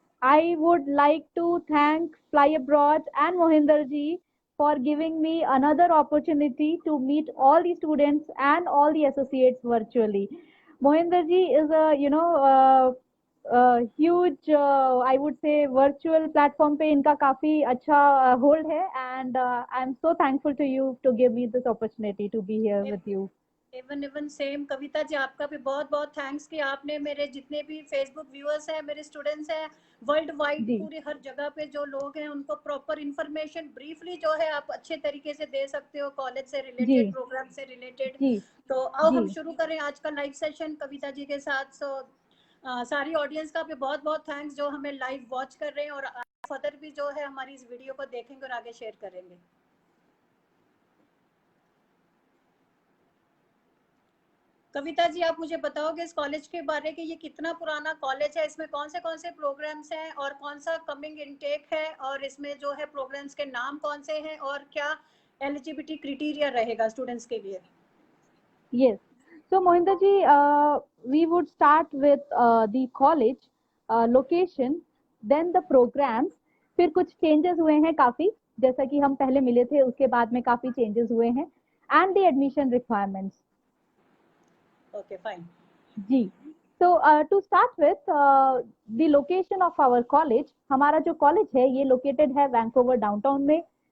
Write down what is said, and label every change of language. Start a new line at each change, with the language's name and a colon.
English: I would like to thank Fly Abroad and Mohinder ji for giving me another opportunity to meet all the students and all the associates virtually. Mohinder ji is a huge, I would say, virtual platform
Hindi: पे इनका काफी अच्छा
English: hold
Hindi: है,
English: and I'm so thankful to you to give me this opportunity to be here with you.
Hindi: Even same Kavita ji, आपका भी बहुत बहुत thanks कि आपने मेरे जितने भी फेसबुक व्यूअर्स हैं, मेरे स्टूडेंट्स हैं वर्ल्ड वाइड, पूरी हर जगह पे जो लोग हैं उनको प्रॉपर इंफॉर्मेशन ब्रीफली जो है आप अच्छे तरीके से दे सकते हो कॉलेज से रिलेटेड, प्रोग्राम से रिलेटेड। तो आओ हम शुरू करें आज का लाइव सेशन कविता जी के साथ। सो सारी ऑडियंस का भी बहुत बहुत थैंक्स जो हमें लाइव वॉच कर रहे हैं और फर्दर भी जो है हमारी इस वीडियो को देखेंगे और आगे शेयर करेंगे। कविता जी, आप मुझे बताओगे इस कॉलेज के बारे में, ये कितना पुराना कॉलेज है, इसमें कौन से प्रोग्राम्स हैं और कौन सा कमिंग इनटेक है, और इसमें जो है प्रोग्राम्स के नाम कौन से हैं और क्या एलिजिबिलिटी क्राइटेरिया रहेगा स्टूडेंट्स के लिए?
English: Yes. So Mohinder ji, we would start with the college location, then the programs.
Hindi: फिर कुछ चेंजेस हुए हैं काफी, जैसा कि हम पहले मिले थे उसके बाद में काफी चेंजेस हुए हैं,
English: and the admission requirements. Okay, fine.
Hindi: Ji,
English: so to start with the location of our college,
Hindi: हमारा जो कॉलेज है ये लोकेटेड है वैंकूवर डाउनटाउन में।